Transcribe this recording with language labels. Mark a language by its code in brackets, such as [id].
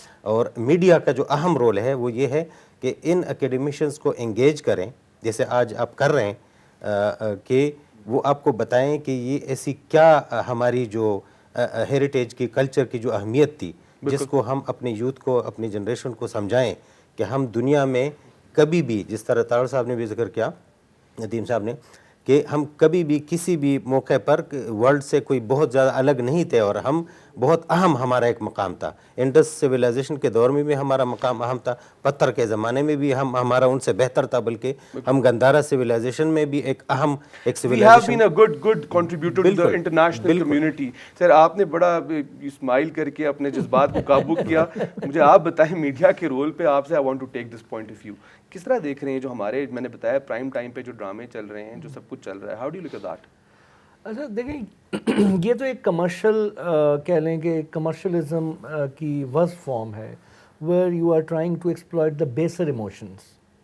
[ur] اور میڈیا کا جو اہم رول ہے وہ یہ ہے کہ ان اکیڈمیشنز کو انگیج کریں جیسے آج آپ کر رہے ہیں, کہ وہ آپ کو بتائیں کہ یہ ایسی کیا ہماری جو ہیریٹیج کی, کلچر کی جو اہمیت تھی جس کو ہم اپنے یوتھ کو, اپنی جنریشن کو سمجھائیں کہ ہم دنیا میں کبھی بھی, جس طرح تاڑ صاحب نے بھی ذکر کیا, ندیم صاحب نے, کہ ہم کبھی بھی کسی بھی موقع پر ورلڈ سے کوئی بہت زیادہ الگ نہیں تھے اور ہم بہت اہم, ہمارا ایک مقام تھا. انڈس سویلائزیشن کے دور میں بھی ہمارا مقام اہم تھا, پتھر کے زمانے میں بھی ہمارا ان سے بہتر تھا, بلکہ ہم گندھارا سویلائزیشن میں بھی ایک اہم ایک [en] Civilization. We have been a good contributor to the international community. [ur] سر آپ نے بڑا اسمائل کر کے اپنے جذبات کو قابو کیا. مجھے آپ بتائیں میڈیا کے رول پہ آپ سے [en] I want to take this point of view. [ur] کس طرح دیکھ رہے ہیں جو ہمارے, میں نے بتایا پرائم ٹائم پہ جو ڈرامے چل رہے ہیں, جو سب کچھ چل رہا ہے, [en] How do you look at that? [ur] اچھا دیکھیں, یہ تو ایک کمرشل کہہ لیں کہ کمرشلزم کی ورس فارم ہے, [en] Where you are trying to exploit the baser emotions.